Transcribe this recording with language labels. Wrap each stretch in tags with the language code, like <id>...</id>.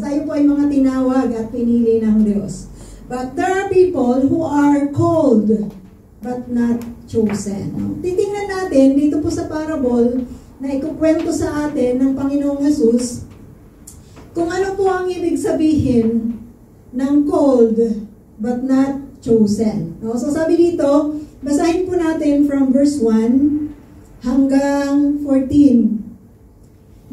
<tl>Tayo po ay mga tinawag at pinili ng Diyos.</tl> <en>But there are people who are called but not chosen.</en> <tl>Titingnan natin dito po sa parable na ikukwento sa atin ng Panginoong Hesus kung ano po ang ibig sabihin ng</tl> <en>called but not chosen.</en> <tl>No? So sabi dito, basahin po natin from verse 1 hanggang 14.</tl>